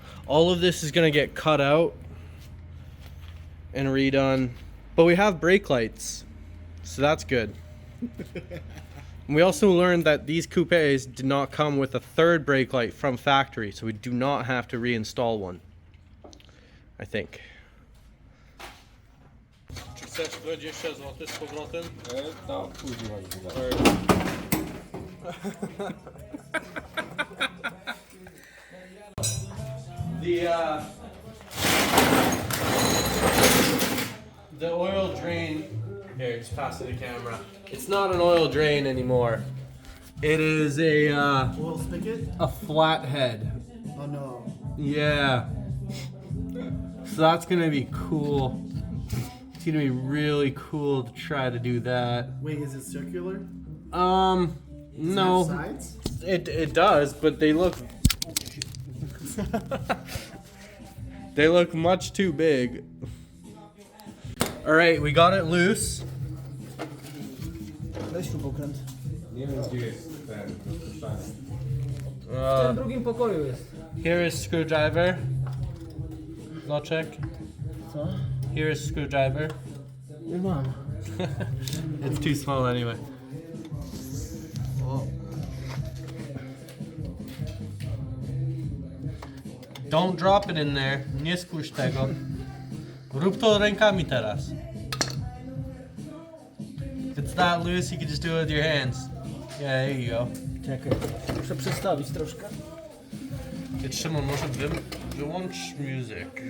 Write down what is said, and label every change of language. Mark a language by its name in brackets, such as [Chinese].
[English] All of this is gonna get cut out and redone. But we have brake lights, so that's good. And we also learned that these coupes did not come with a third brake light from factory, so we do not have to reinstall one, I think. [Polish] Czy chcesz 20 zł z powrotem? No, używaj chyba. [English] The oil drain, here, just pass it to the camera. It's not an oil drain anymore. It is a Oil spigot? a flathead. Oh no. Yeah. So that's gonna be cool. It's gonna be really cool to try to do that. Wait, is it circular? No. Sides? It does, but they look they look much too big. All right, we got it loose. [Polish] Weź śrubokręt. Nie wiem gdzie jest ten rozpuszczanie. W tym drugim pokoju jest. [English] Here is screwdriver. Loczek. [Polish] Co? [English] Here is screwdriver. [Polish] Nie mam. [English] It's too small anyway. Don't drop it in there. [Polish] Nie spuść tego. Rób to rękami teraz. [English] If it's not loose, you can just do it with your hands. Yeah, there you go. [Polish] Czekaj, muszę przestawić troszkę. Szymon, może wyłącz music.